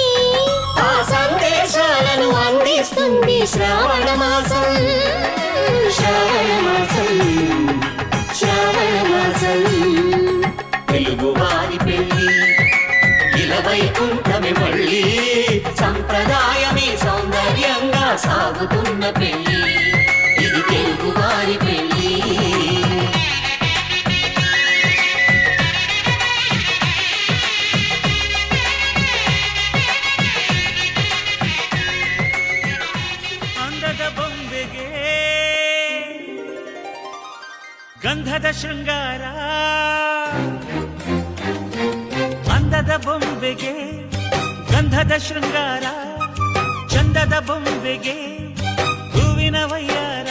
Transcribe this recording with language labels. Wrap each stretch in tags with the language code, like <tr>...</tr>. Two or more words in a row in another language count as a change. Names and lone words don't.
<te>ఆ సందేశాలను అందిస్తుంది శ్రావణ మాసం, శ్రావణ మాసం, శ్రావణ మాసం. తెలుగువారి పెళ్లి ఇలవైకుంఠమి మళ్ళీ, సంప్రదాయమే సౌందర్యంగా సాగుతున్న పెళ్లి, ఇది తెలుగువారి పెళ్లి.</te> <kn>ಅಂದದ ಬೊಂಬೆಗೆ ಗಂಧದ ಶೃಂಗಾರ, ಅಂದದ ಬೊಂಬೆಗೆ ಗಂಧದ ಶೃಂಗಾರ, ಚಂದದ ಬೊಂಬೆಗೆ ಹೂವಿನ ವಯ್ಯಾರ.</kn>